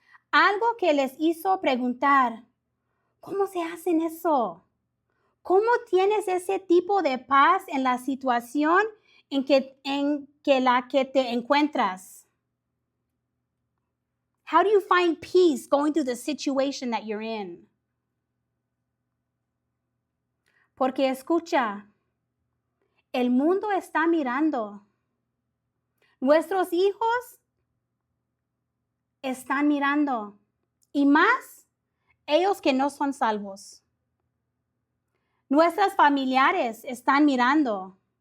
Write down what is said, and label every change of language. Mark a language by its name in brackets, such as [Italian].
[Spanish] Algo que les hizo preguntar, ¿cómo se hacen eso? ¿Cómo tienes ese tipo de paz en la situación en que te encuentras? [English] How do you find peace going through the situation that you're in? [Spanish] Porque escucha, el mundo está mirando. Nuestros hijos están mirando. Y más, ellos que no son salvos. Nuestros familiares están mirando.